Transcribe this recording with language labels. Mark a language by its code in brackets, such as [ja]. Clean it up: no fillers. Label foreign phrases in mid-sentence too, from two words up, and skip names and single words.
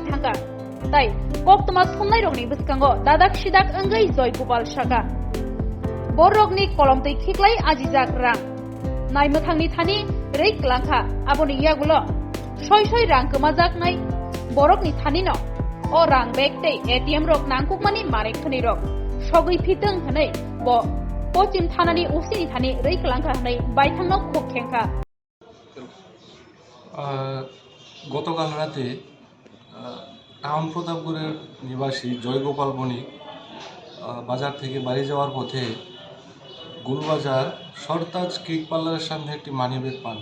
[brx] थाका ताई कप्तमा सुननाय रगनि बस्कांगो दादाक सिदाक अंगै जयगोपाल साका बरगनि कलमतै खिक्लाय आजिजाक रां नायमोथांनि थानि रै क्लांखा आबनि यागुलो सय सय रां गोमाजाकनाय बरगनि थानि न अ रां बेग तै एटीएम रक नांकुकमानि मानेकथनि रक सगै फितों हनै ब पश्चिम थानानि उसिनि थानि रै क्लांखा हनै बायथांनो खुब खेंखा [bn] গতকাল রাতে টাউন প্রতাপগড়ের নিবাসী জয়গোপাল বণিক বাজার থেকে বাড়ি যাওয়ার পথে গুলবাজার সরতাজ কেক পার্লারের সামনে একটি মানিব্যাগ পান।